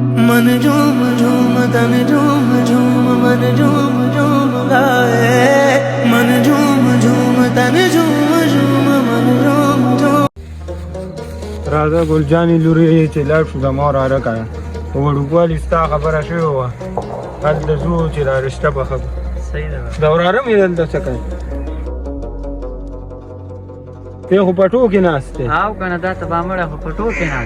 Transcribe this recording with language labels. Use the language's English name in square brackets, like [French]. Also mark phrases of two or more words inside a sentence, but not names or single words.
[Hindi] मन झूम झूम तन झूम झूम मन झूम झूम गाए मन झूम झूम तन झूम झूम मन झूम झूम [Pashto] राजा ګلجانې لورې چې لاړ شو زما وراره کړه په وړوکوالي ستا خبره شوې وه هلته ځو چې دا رشته پخه کړو صحیح ده د وراره مې دلته څه کوي ته خو په ټوکې ناست دی او که نه دا ته به مړه خو په ټوکې ناست